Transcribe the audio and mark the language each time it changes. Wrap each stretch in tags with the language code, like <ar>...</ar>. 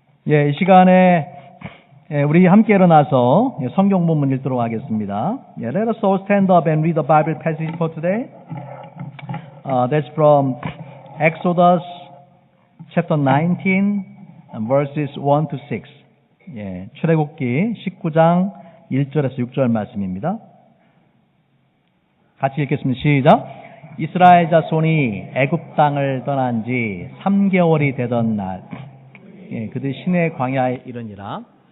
<ko>이 시간에 우리 함께 일어나서 성경 본문 읽도록 하겠습니다.</ko> <en>Let us all stand up and read the Bible passage for today. That's from Exodus chapter 19, verses 1 to 6.</en> <ko>출애굽기 19장 1절에서 6절 말씀입니다. 같이 읽겠습니다. 시작. 이스라엘 자손이 애굽 땅을 떠난 지 3개월이 되던 날, 그들이 시내 광야에 이르니라.</ko>